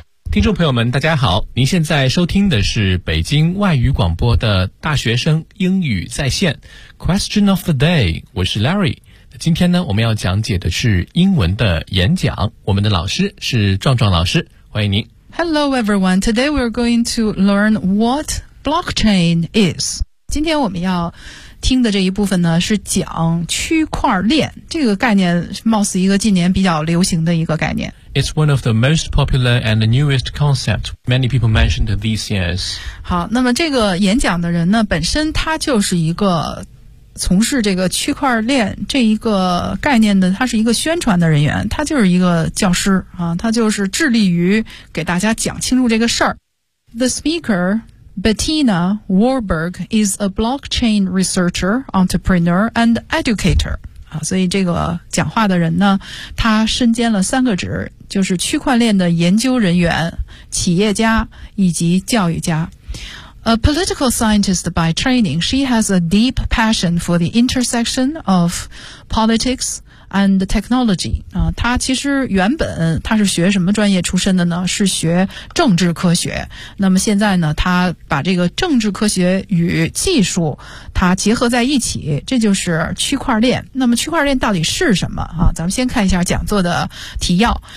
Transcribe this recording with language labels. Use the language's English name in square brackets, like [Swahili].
[Chinese] 听众朋友们大家好，您现在收听的是北京外语广播的大学生英语在线 Question of the day， 我是 Larry。今天呢，我们要讲解的是英文的演讲，我们的老师是壮壮老师，欢迎您。 [English] Hello everyone, today we're going to learn what blockchain is。 [Chinese] 今天我们要听的这一部分呢，是讲区块链，这个概念貌似一个近年比较流行的一个概念。 [English] It's one of the most popular and the newest concept. Many people mentioned these years. [Chinese] 好，那么这个演讲的人呢，本身他就是一个从事这个区块链这一个概念的，他是一个宣传的人员，他就是一个教师啊，他就是致力于给大家讲清楚这个事儿。 [English] The speaker,Bettina Warburg is a blockchain researcher, entrepreneur, and educator. [Chinese] 所以这个讲话的人呢，他身兼了三个职，就是区块链的研究人员、企业家以及教育家。 [English] A political scientist by training, she has a deep passion for the intersection of politics and technology. [Chinese] 她其实原本她是学什么专业出身的呢？是学政治科学。那么现在呢，她把这个政治科学与技术它结合在一起，这就是区块链。那么区块链到底是什么啊？咱们先看一下讲座的提要。